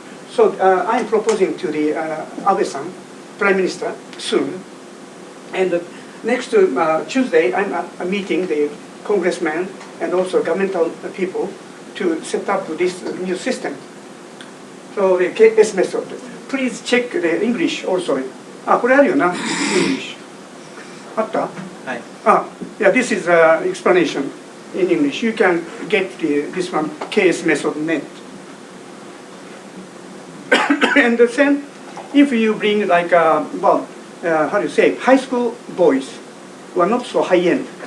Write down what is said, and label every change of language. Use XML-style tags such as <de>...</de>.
<en>So I'm proposing to the Abe-san, Prime Minister, soon. And next Tuesday, I'm meeting the congressmen and also governmental people to set up this new system. So the KS method. Please check the English also.</en> <ja>これあるよな、English. あった?</ja> <en>Yeah, this is explanation in English. You can get this one, KS method net. And then, if you bring like, how do you say, high school boys who are not so high-end.</en>